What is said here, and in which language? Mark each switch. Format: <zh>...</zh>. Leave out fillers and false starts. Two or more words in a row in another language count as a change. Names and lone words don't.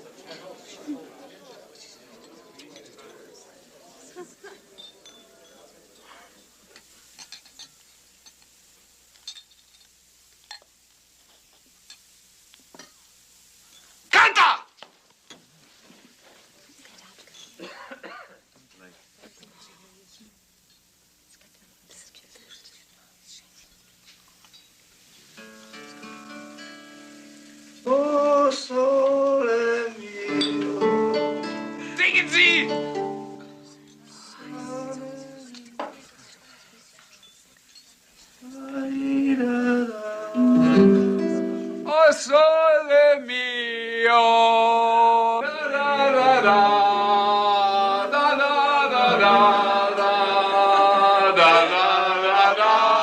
<it>Canta! O sole mio.</it> <de>Singen Sie!</de> <it>O Sole Mio, da da da da, da da da da, da da da da.</it>